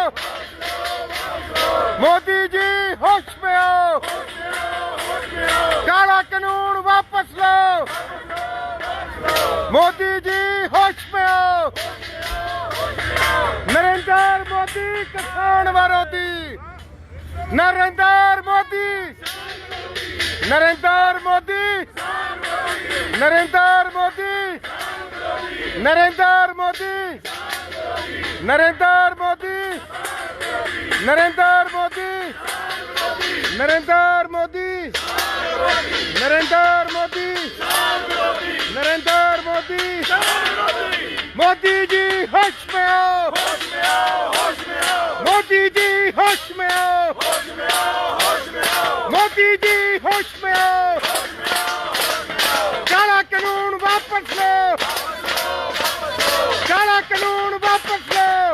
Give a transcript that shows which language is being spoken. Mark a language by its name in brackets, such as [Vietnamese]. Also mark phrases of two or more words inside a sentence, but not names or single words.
[Hindi] मोदी जी होश में आओ, काला कानून वापस लो। मोदी जी होश में आओ। नरेंद्र मोदी किसान विरोधी, नरेंद्र मोदी, नरेंद्र मोदी, नरेंद्र मोदी, नरेंद्र मोदी, नरेंद्र मोदी, नरेंद्र मोदी, नरेंद्र मोदी, नरेंद्र मोदी, नरेंद्र मोदी। मोदी जी होश में आओ, मोदी जी होश में आओ, मोदी जी होश में आओ। काला कानून वापस लो, काला कानून वापस लो।